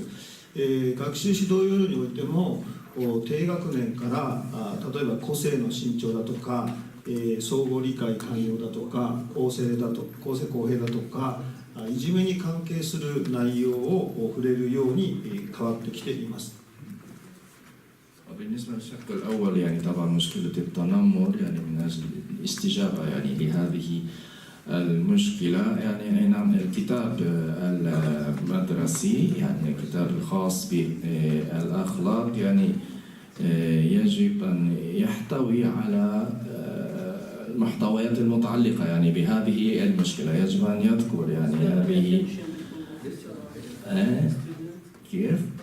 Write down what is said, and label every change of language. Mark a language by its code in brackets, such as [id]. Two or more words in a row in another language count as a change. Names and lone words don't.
[ja] 学習指導要領においても低学年から例えば個性の伸長だとか相互理解寛容だとか公正公平だとかいじめに関係する内容を触れるように変わってきています。 [ar] بالنسبة للشق الأول يعني طبعا مشكلة التنمر يعني من أجل الاستجابة يعني لهذه المشكلة يعني نعم الكتاب المدرسي يعني الكتاب الخاص بالأخلاق يعني يجب أن يحتوي على المحتويات المتعلقة يعني بهذه المشكلة يجب أن يذكر يعني هذه كيف؟